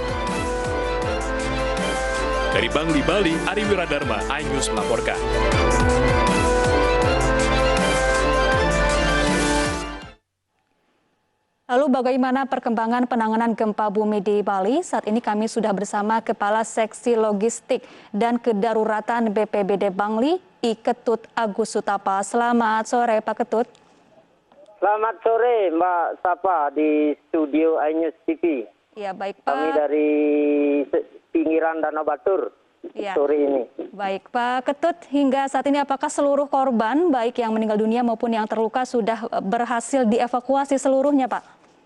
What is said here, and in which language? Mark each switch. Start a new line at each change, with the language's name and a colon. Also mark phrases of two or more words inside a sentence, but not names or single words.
Indonesian: Dari Bangli, Bali, Ari Wiradharma, iNews melaporkan. Lalu bagaimana perkembangan penanganan gempa bumi di Bali? Saat ini kami sudah bersama Kepala Seksi Logistik dan Kedaruratan BPBD Bangli, I Ketut Agus Sutapa. Selamat sore, Pak Ketut. Selamat sore, Mbak Sapa di studio iNews TV. Ya, baik, Pak. Kami dari pinggiran Danau Batur sore ini. Baik, Pak Ketut, hingga saat ini apakah seluruh korban, baik yang meninggal dunia maupun yang terluka, sudah berhasil dievakuasi seluruhnya, Pak?